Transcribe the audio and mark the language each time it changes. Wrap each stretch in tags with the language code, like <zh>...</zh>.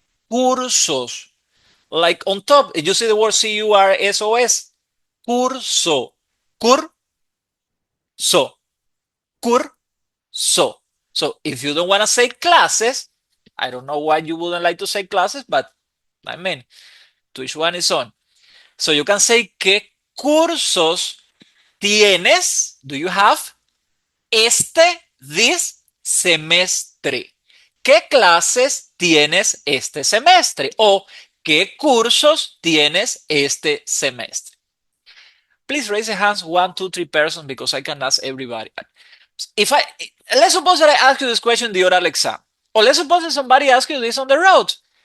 <en>Cursos. Like on top, you see the word cursos. Curso.</en> <es>Curso. Curso.</es> <en>So if you don't want to say classes, I don't know why you wouldn't like to say classes, but I mean, to each one is on. So you can say,</en> <es>¿qué cursos tienes?</es> <en>Do you have this semestre?</en> <es>¿Qué clases tienes este semestre? O ¿qué cursos tienes este semestre?</es> <en>Please raise your hands, 1, 2, 3 persons, because I can ask everybody. Let's suppose that I ask you this question in the oral exam, or let's suppose that somebody asks you this on the road.</en>